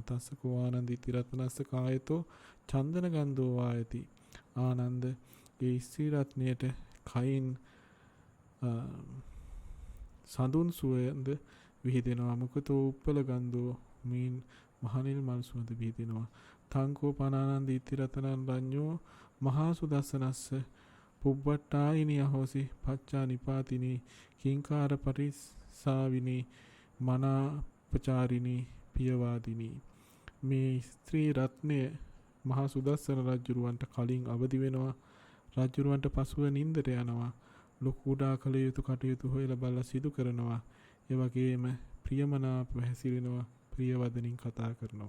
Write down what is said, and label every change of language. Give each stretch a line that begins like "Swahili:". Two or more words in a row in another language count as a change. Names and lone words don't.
Pali: තස්සකෝ ආනන්ද ඉතිරතනස්ස කායතෝ චන්දන ගන්ධෝ වායති.
Sinhala: ආනන්ද ඒ ස්ත්‍රී රත්නයට කයින් සඳුන් සුවඳ විහිදෙනවා.
Pali: මුකතෝ උප්පල ගන්ධෝ
Sinhala: මීන් මහනිල් මල් සුවඳ විහිදෙනවා.
Pali: තංකෝ පනානන්ද ඉතිරතනන් රඤ්ඤෝ මහා සුදස්සනස්ස පුබ්බට්ටායිනි අහෝසි පච්චා නිපාතිනි කිංකාර පරිස්සාවිනි මනාපචාරිනි පියවාදිනි.
Sinhala: මේ ස්ත්‍රී රත්නය මහා සුදස්සන රජුරවන්ට කලින් අවදි වෙනවා. රජුරවන්ට පසුව නින්දට යනවා. ලොකුඩා කළ යුතු කටයුතු හොයලා බලලා සිදු කරනවා. ඒ වගේම ප්‍රියමනාපව හැසිරෙනවා. ප්‍රියවදනින් කතා කරනවා.